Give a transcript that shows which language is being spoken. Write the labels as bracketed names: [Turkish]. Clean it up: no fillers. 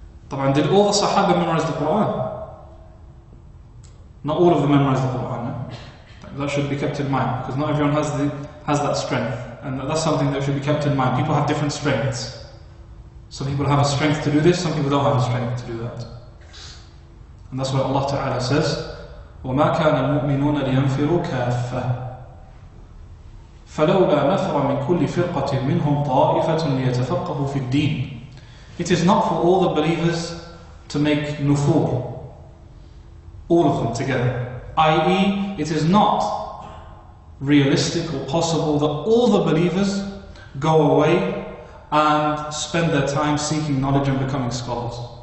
[Arabic] طبعا, [English] did all the Sahaba memorize the Quran? Not all of them memorized the Quran. No? That should be kept in mind, because not everyone has that strength, and that's something that should be kept in mind. People have different strengths. Some people have a strength to do this, some people don't have a strength to do that. And that's why Allah Ta'ala says, [Arabic] وَمَا كَانَ الْمُؤْمِنُونَ لِيَنْفِرُوا كَافَّةً فَلَوْلَا نَفَرَ مِنْ كُلِّ فِرْقَةٍ مِّنْهُمْ طَائِفَةٌ لِيَتَفَقَّهُوا فِي الدِّينِ. [English] It is not for all the believers to make nufur, all of them together. I.e., it is not realistic or possible that all the believers go away and spend their time seeking knowledge and becoming scholars.